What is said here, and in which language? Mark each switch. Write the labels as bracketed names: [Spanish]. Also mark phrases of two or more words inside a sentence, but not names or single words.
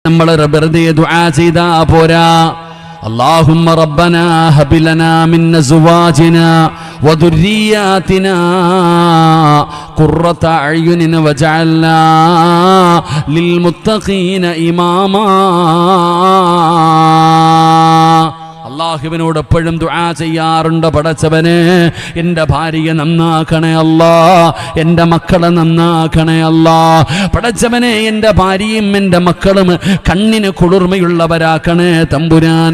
[Malayalam] നമ്മൾ വെറുതെ ദുആ ചെയ്താ പോരാ. [Arabic] اللهم ربنا هب لنا من أزواجنا وذرياتنا قرة أعين واجعلنا للمتقين إماما. [Malayalam] അള്ളാഹുവിനോട് എപ്പോഴും ദുആ ചെയ്യാറുണ്ട്, പടച്ചവനെ എൻ്റെ ഭാര്യയെ നന്നാക്കണേ അല്ലാ, എൻ്റെ മക്കളെ നന്നാക്കണേ അല്ലാ. പടച്ചവനെ എൻ്റെ ഭാര്യയും എൻ്റെ മക്കളും കണ്ണിന് കുളിർമയുള്ളവരാക്കണേ തമ്പുരാനെ.